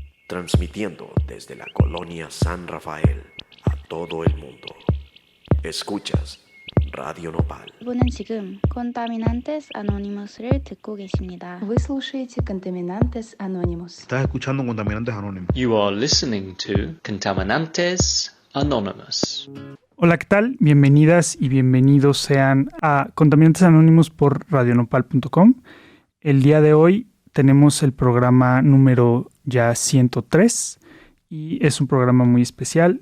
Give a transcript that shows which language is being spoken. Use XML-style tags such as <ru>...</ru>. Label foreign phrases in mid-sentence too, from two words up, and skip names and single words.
<es>transmitiendo desde la colonia San Rafael a todo el mundo. Escuchas Radio Nopal.</es> <ko>여러분은 지금 Contaminantes Anonymous를 듣고 계십니다.</ko> <ru>Вы слушаете Contaminantes Anonymous.</ru> <es>Estás escuchando Contaminantes Anónimos.</es> <en>You are listening to Contaminantes Anonymous.</en> <es>Hola, ¿qué tal? Bienvenidas y bienvenidos sean a Contaminantes Anónimos por radionopal.com. El día de hoy tenemos el programa número ya 103 y es un programa muy especial.</es>